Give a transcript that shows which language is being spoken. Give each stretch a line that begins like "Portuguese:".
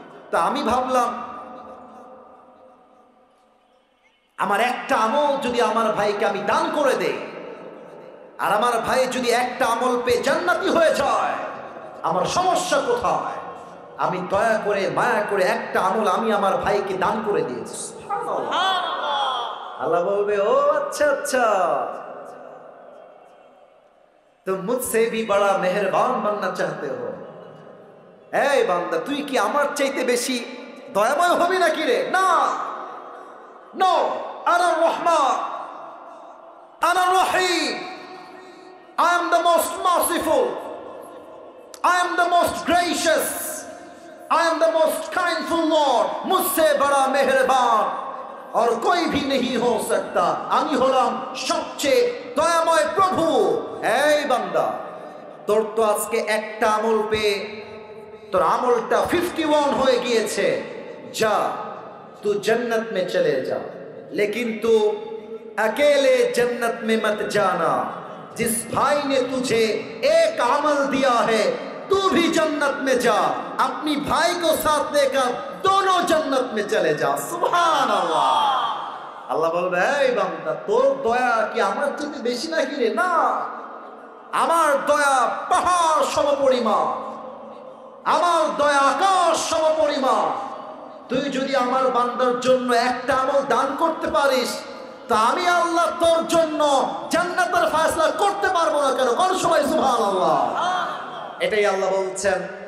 Bangla: তা আমি ভাবলাম আমার একটা আমল যদি আমার ভাইকে আমি দান করে দেই, আর আমার ভাই যদি একটা আমল পেয়ে জান্নাতি হয়ে যায়, আমার সমস্যা কোথায়? আমি দয়া করে মায়া করে একটা আমল আমি আমার ভাইকে দান করে দিয়েছি। আল্লাহ বলবে, ও আচ্ছা আচ্ছা,
Hindi: तुम मुझसे भी बड़ा मेहरबान बनना चाहते हो।
Bangla: এই বান্দা তুই কি আমার চাইতে বেশি দয়াময় হবি নাকি রে? না, নো, আনা রহমান, আনা রহিম,
English: I am the most merciful, I am the most gracious, I am the most kindful Lord,
Hindi: मुझसे बड़ा मेहरबान और कोई भी नहीं हो सकता,
Bangla: আমি হলাম সবচেয়ে দয়াময় প্রভু। এই বান্দা তোর তো আজকে একটা আমল পেয়ে তোর আমলটা 51 হয়ে গিয়েছে, যা
Hindi: तू जन्नत में चले जा, लेकिन तू अकेले जन्नत में मत जाना, जिस भाई ने तुझे एक अमल दिया है तू भी जन्नत में जा, अपनी भाई को साथ लेकर दोनों जन्नत में चले जा। सुभान अल्लाह।
Bangla: আল্লাহ বলবে, এই বান্দা তোর দয়া কি আমার চেয়ে বেশি নাকি রে? না, আমার দয়া পাহাড় সমপরিমাণ, আমার দয়া আকাশ সমপরিমাণ। তুই যদি আমার বান্দার জন্য একটা আমল দান করতে পারিস, তা আমি আল্লাহ তোর জন্য জান্নাতের ফয়সালা করতে পারবো না কেন? কোন সময় সুবহানাল্লাহ। এটাই আল্লাহ বলছেন,